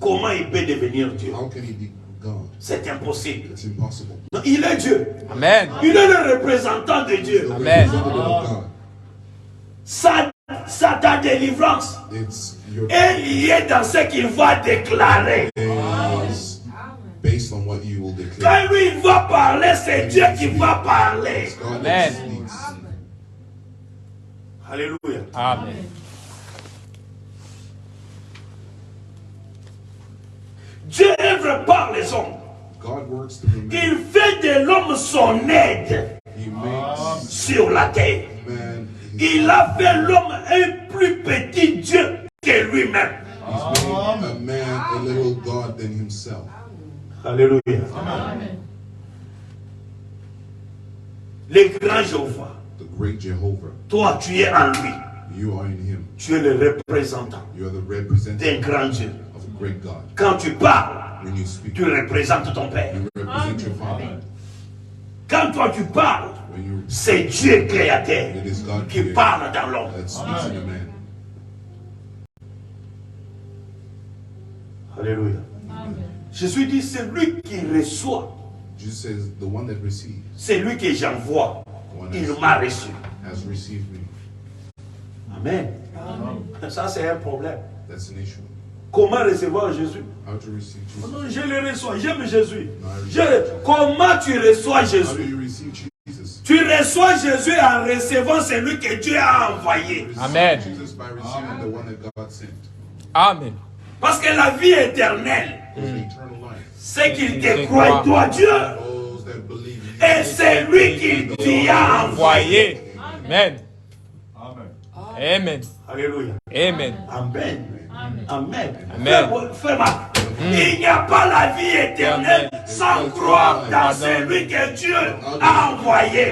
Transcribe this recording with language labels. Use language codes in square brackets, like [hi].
[fr] Comment il peut devenir Dieu? [en] How can he be God? [fr] C'est impossible. [en] It's impossible. [fr] Non, il est Dieu. Amen. Il est le représentant de Dieu. [en] The Amen. representative of God. [fr] Ta délivrance [en] It's your [fr] est liée dans ce qu'il va déclarer. [en] is based on what you will declare. [fr] Quand lui il va parler, c'est Dieu qui va parler. [en] It's God Amen. that speaks. Alléluia. Amen. [fr] Dieu œuvre par les hommes. [en] God works through man. [fr] Il fait de l'homme son aide [en] He makes [fr] sur la terre. [en] man. [fr] Il a fait l'homme un plus petit Dieu que lui-même. [en] He's made a man a little God than himself. Alléluia. Amen. [fr] Le grand Jéhovah, [en] The great Jehovah. [fr] toi tu es en lui. [en] You are in him. [fr] Tu es le représentant [en] You are the [fr] d'un [en] representative [fr] grand Dieu. [en] of a great God. [fr] Quand tu parles, [en] When you speak, [fr] tu représentes ton Père. [en] you represent your Father. [fr] Quand toi tu parles, [en] When you [fr] c'est Dieu créateur [en] it is God [fr] qui [en] creator [fr] parle dans l'homme. [en] that speaks in a man. Alléluia. Amen. [fr] Jésus dit, c'est lui qui reçoit, [en] Jesus says, the one that receives, [fr] c'est lui que j'envoie. [en] the one [fr] Il [en] that [fr] m'a reçu. [en] has received me. [fr] Amen. Ça c'est un problème. [en] That's an issue. [fr] Comment recevoir Jésus? [en] How to receive Jesus. [fr] Non, je le reçois, j'aime Jésus. [en] No, I [fr] Comment tu reçois [en] How do [fr] Jésus? [en] you receive Jesus? [fr] Tu Tu reçois Jésus en recevant celui que Dieu a envoyé. Amen. [en] Jesus by receiving the one that God sent. Amen. [fr] Parce que la vie éternelle, [en] There's eternal life. [fr] c'est qu'il te croit, toi Dieu. [en] Those that believe in [fr] Et c'est lui qui t'y a envoyé. Voyez. Amen. Amen. Alléluia. Amen. Amen. Amen. Amen. Frère Marc, il n'y a pas la vie éternelle sans croire dans celui que Dieu a envoyé.